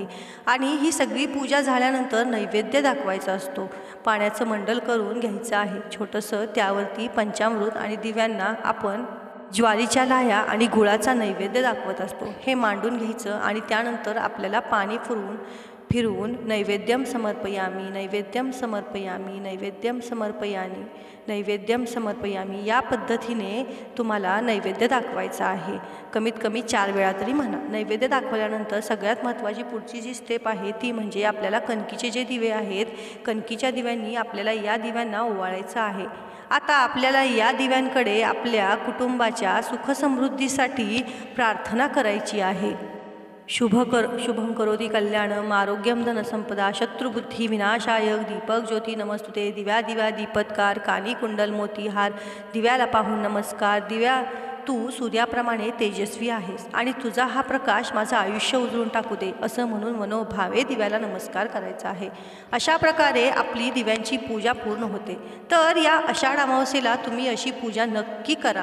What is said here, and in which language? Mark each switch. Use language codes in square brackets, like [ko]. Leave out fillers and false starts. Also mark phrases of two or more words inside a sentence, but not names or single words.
[mr] आणि ही सगळी पूजा झाल्यानंतर नैवेद्य दाखवायचा असतो. पाण्याचं मंडल करून घ्यायचं आहे छोटंसं. त्यावरती पंचामृत आणि दिव्यांना आपण ज्वारीच्या लाह्या आणि गुळाचा नैवेद्य दाखवत असतो. हे मांडून घ्यायचं आणि त्यानंतर आपल्याला पाणी फिरवून [sa] नैवेद्यम समर्पयामी, नैवेद्यम समर्पयामी, नैवेद्यम समर्पयामी, नैवेद्यम समर्पयामी [mr] या पद्धतीने तुम्हाला नैवेद्य दाखवायचा आहे. कमीत कमी 4 वेळा तरी म्हणा. नैवेद्य दाखवल्यानंतर सगळ्यात महत्त्वाची पुढची जी स्टेप आहे ती म्हणजे आपल्याला कणकीचे जे दिवे आहेत कणकीच्या दिव्यांनी आपल्याला या दिव्यांना ओवाळायचं आहे. आता आपल्याला या दिव्यांकडे आपल्या कुटुंबाच्या सुखसमृद्धीसाठी प्रार्थना करायची आहे. [sa] शुभं करोति कल्याणम आरोग्यम धनसंपदा शत्रुबुद्धी विनाशाय. दीपक ज्योती नमस्तुते. [mr] दिव्या दीपत्कार कानी कुंडल मोती हार. दिव्याला पाहून नमस्कार. दिव्या तू सूर्याप्रमाणे तेजस्वी आहेस आणि तुझा हा प्रकाश माझं आयुष्य उजळून टाकू दे असं म्हणून मनोभावे दिव्याला नमस्कार करायचा आहे. अशा प्रकारे आपली दिव्यांची पूजा पूर्ण होते. तर या आषाढ अमावस्येला तुम्ही अशी पूजा नक्की करा.